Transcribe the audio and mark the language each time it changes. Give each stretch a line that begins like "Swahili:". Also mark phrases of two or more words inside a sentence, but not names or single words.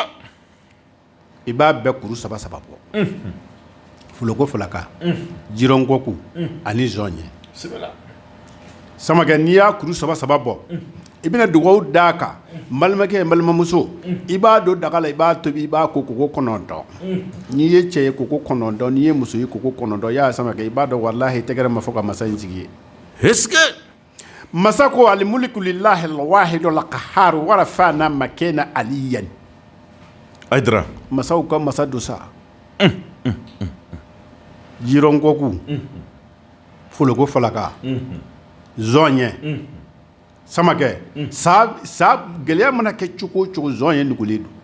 Bambara: i b'a bɛɛ kuru 3 bɔ foloko falaka jirɔnkɔku ani zɔn ɲɛ Samakɛ n'i y'a kuru 3 bɔ i bɛna dugawu d'a kan n balimakɛ n balimamuso i b'a don daga la i b'a tobi i b'a ko koko 9 n'i ye cɛ ye koko 9 n'i ye muso ye koko 9 ya Samakɛ i b'a dɔn walahi tɛgɛrɛ ma fɔ ka masa in sigi ye masa ko
Arabic: الملك لله الواحد القهار ورفعنا مكانا عليا
Bambara: Aïdara masaw ka masa do sa jirɔnkɔku foloko falaka zɔn ɲɛ Samakɛ sa gɛlɛya mana kɛ cogo o cogo zɔn ye nugulen don